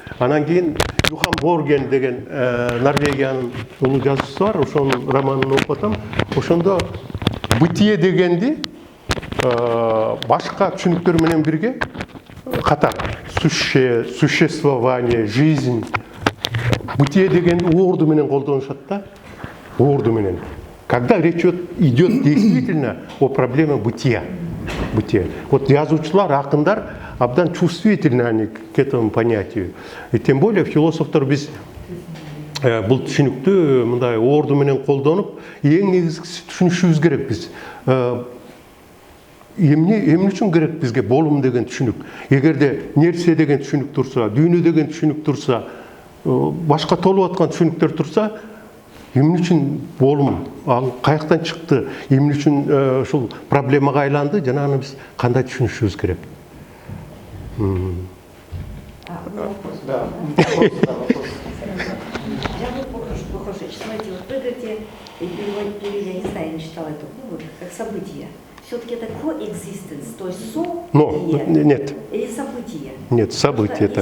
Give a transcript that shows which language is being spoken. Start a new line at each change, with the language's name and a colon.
Kyrgyz: Анан кийин Юхан Борген деген Норвегиянын улуу жазуучусу бар, ошонун романын окуп атам. Ошондо бытие дегенди башка түшүнүктөр менен бирге катар существование, жизнь. Бытие дегенди уурду менен колдонушат да. Уурду менен.
Russian: Когда речь идет действительно о проблеме бытия. Бытие. Вот жазуучулар, акындар абдан чувствительны они к этому понятию.
Kyrgyz: И тем более философтор биз бул түшүнүктү мындай уурду менен колдонуп, эң негизгиси түшүнүшүбүз керек биз. Эмне үчүн керек бизге болум деген түшүнүк? Эгерде нерсе деген түшүнүк турса, дүйнө деген түшүнүк турса, башка толуп аткан түшүнүктөр турса, эмне үчүн болум, ал каяктан чыкты, эмне үчүн ушул проблемага айланды, жана аны биз кандай түшүнүшүбүз керек?
Russian: Да, вопрос. Я бы похож, смотрите, вот вы говорите, я не знаю, я не читала эту книгу, как событие. Все-таки это coexistence, то есть событие. Нет. Или событие. Нет, событие это.